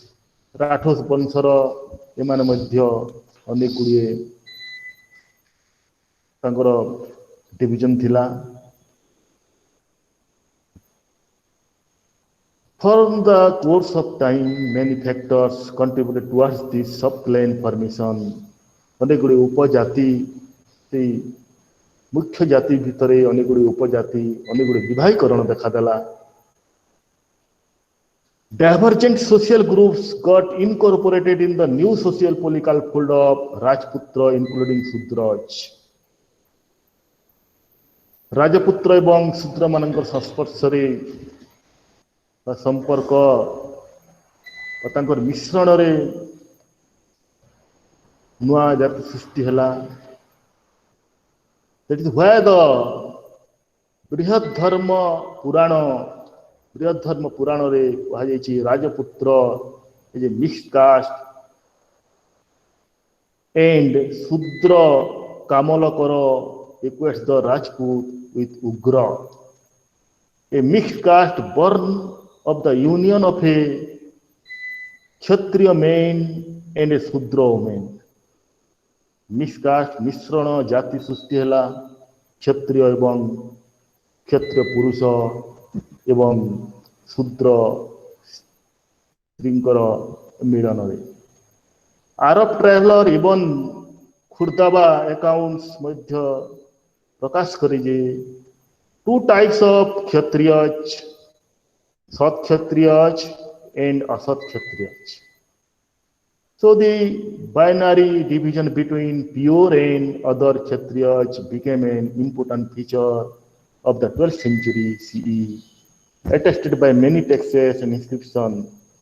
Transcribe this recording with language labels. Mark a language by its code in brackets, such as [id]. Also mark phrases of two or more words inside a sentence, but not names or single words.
[or] Rathors ବଂଶର ଏମାନେ ମଧ୍ୟ ଅନେକ ଗୁଡ଼ିଏ ତାଙ୍କର ଡିଭିଜନ ଥିଲା. [en] From the course of time, many factors contributed towards this sub-clan formation. [or] ଅନେକ ଗୁଡ଼ିଏ ଉପଜାତି, ସେଇ ମୁଖ୍ୟ ଜାତି ଭିତରେ ଅନେକ ଗୁଡ଼ିଏ ଉପଜାତି, ଅନେକ ଗୁଡ଼ିଏ ବିଭାଗୀକରଣ ଦେଖାଦେଲା. [en] Divergent social groups got incorporated in the new social political fold of Rajputra, including Sudraj. [or] Rajputra ଏବଂ ଶୂଦ୍ର ମାନଙ୍କର ସଂସ୍ପର୍ଶରେ ସମ୍ପର୍କ ତାଙ୍କର ମିଶ୍ରଣରେ ନୂଆ ଜାତି ସୃଷ୍ଟି ହେଲା. [en] That is why the [or] ବୃହତ୍ ଧର୍ମ ପୁରାଣରେ କୁହାଯାଇଛି [en] ରାଜପୁତ୍ର is a mixed caste and Sudra Kamalakara equates the Rajput with Ugra. A mixed caste born of the union of a Kshatriya man and a Sudra woman. Mixed caste [or] ମିଶ୍ରଣ ଜାତି ସୃଷ୍ଟି ହେଲା କ୍ଷତ୍ରିୟ ଏବଂ କ୍ଷତ୍ରିୟ ପୁରୁଷ ଏବଂ ଶୂଦ୍ର ସ୍ତ୍ରୀଙ୍କର ମିଳନରେ. [en] Arab traveler even ଖୁର୍ଦାବା accounts [or] ମଧ୍ୟ ପ୍ରକାଶ କରି ଯେ [en] two types of kshatriyas, sat kshatriyas and asat kshatriyas. So the binary division between pure and other kshatriyas became an important feature of the 12th century CE, attested by many texts and inscriptions.